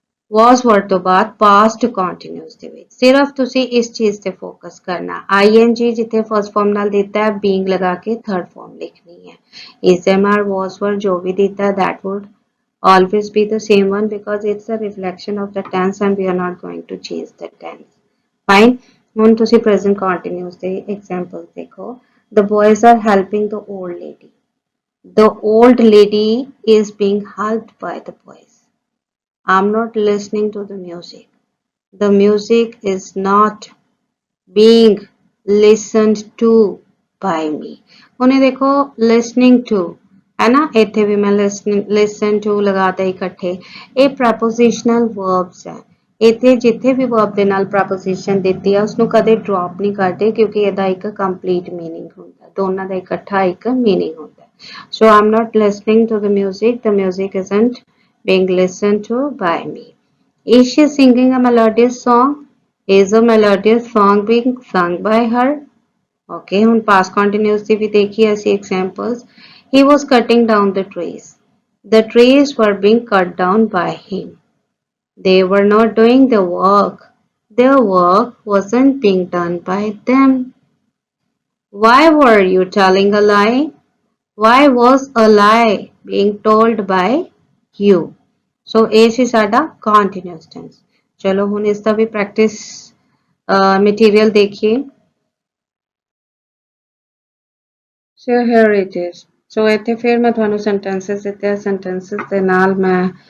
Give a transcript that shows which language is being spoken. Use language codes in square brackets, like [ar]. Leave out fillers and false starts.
[pa] was word ਤੋਂ ਬਾਅਦ past continuous ਦੇ ਵਿੱਚ ਸਿਰਫ ਤੁਸੀਂ ਇਸ ਚੀਜ਼ ਤੇ ਫੋਕਸ ਕਰਨਾ ing ਜਿੱਥੇ ਫਰਸਟ ਫਾਰਮ ਨਾਲ ਦਿੱਤਾ ਹੈ being ਲਗਾ ਕੇ ਥਰਡ ਫਾਰਮ ਲਿਖਣੀ ਹੈ is am are was were ਜੋ ਵੀ ਦਿੱਤਾ ਹੈ [en] that would always be the same one because it's a reflection of the tense [pa] and we are not going to change the tense [en] fine [pa] ਹੁਣ ਤੁਸੀਂ present continuous ਦੇ examples ਦੇਖੋ [en] the boys are helping the old lady the old lady is being helped by the boys I'm not listening to the music. The music is not being listened to by me. [hi] उन्हें देखो listening to है ना इतने भी मैं listen to लगाता ही इकट्ठे ये prepositional verbs है इतने जितने भी verb [pa] ਦੇ ਨਾਲ preposition ਦਿੱਤੀ ਹੈ ਉਸਨੂੰ ਕਦੇ drop ਨਹੀਂ ਕਰਦੇ ਕਿਉਂਕਿ ਇਹਦਾ ਇੱਕ complete meaning ਹੁੰਦਾ ਦੋਨਾਂ ਦਾ ਇਕੱਠਾ ਇੱਕ meaning ਹੁੰਦਾ [en] so I'm not listening to the music isn't being listened to by me. Is she singing a melodious song? Is a melodious song being sung by her? [pa] Okay, ਹੁਣ past continuous ਦੀ ਵੀ ਦੇਖੀ ਅਸੀਂ examples. [en] He was cutting down the trees. The trees were being cut down by him. They were not doing the work. Their work wasn't being done by them. Why were you telling a lie? Why was a lie being told by you? [pa] ਸੋ ਇਹ ਸੀ ਸਾਡਾ continuous tens ਚਲੋ ਹੁਣ ਇਸ ਦਾ ਵੀ practice material ਦੇਖੀਏ [en] so here it is [pa] so ਇੱਥੇ ਫਿਰ ਮੈਂ ਤੁਹਾਨੂੰ ਸੈਂਟੈਂਸਸ ਦਿੱਤੇ ਸੈਂਟੈਂਸਸ ਦੇ ਨਾਲ ਮੈਂ